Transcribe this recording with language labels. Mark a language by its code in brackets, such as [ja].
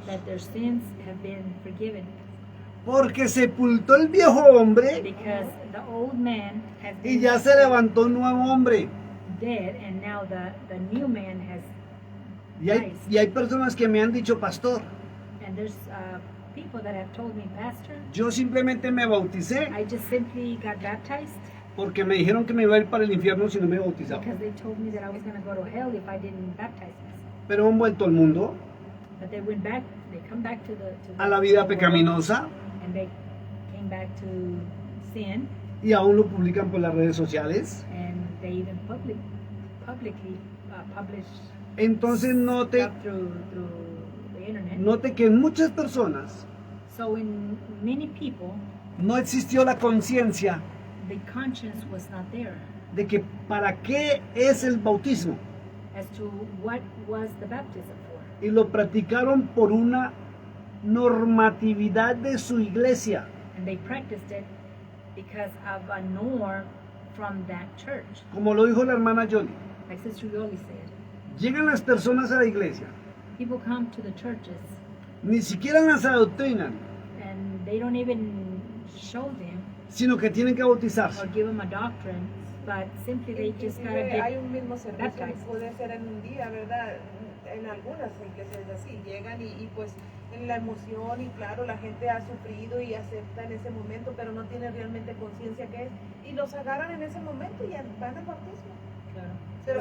[en] that their sins have been forgiven [es] Porque sepultó el viejo hombre [en] because the old man has [es] y [en] been [es] ya se levantó un nuevo hombre. [en] dead, and now the new man has [es] Y hay personas que me han dicho, pastor, [en] and there's people that have told me, Pastor, [es] yo simplemente me bauticé [en] I just simply got baptized [es] porque me dijeron que me iba a ir para el infierno si no me bautizaba. [en] because they told me that I was going to go to hell if I didn't baptize myself. [es] Pero han vuelto al mundo, [en] But they went back, they come back to the [es] a la vida [en] to the world, [es] pecaminosa, [en] and they came back to sin, [es] y aún lo publican por las redes sociales. [en] and they even publicly publish [es] Entonces note, [en] stuff through the internet. [es] note que en muchas personas [en] So in many people, [es] no existió la conciencia [en] the conscience was not there [es] de que para qué es el bautismo, [en] as to what was the baptism for. [es] y lo practicaron por una normatividad de su iglesia. [en] And they practiced it because of a norm from that church. [es] Como lo dijo la hermana Jolie, [en] Like Sister Yoli said, [es] llegan las personas a la iglesia, [en] people come to the churches [es] ni siquiera las adoctrinan, [en] and they don't even show them [es] sino que tienen que bautizarse. [en] or give them a doctrine, but simply they just gotta [es] Inclusive hay [en] get [es] un mismo servicio que [en] baptized. [es] puede ser en un día, ¿verdad? En algunas iglesias así, llegan y pues en la emoción y claro, la gente ha sufrido y acepta en ese momento, pero no tiene realmente conciencia qué es, y los agarran en ese momento y ya van al bautismo. Claro. Pero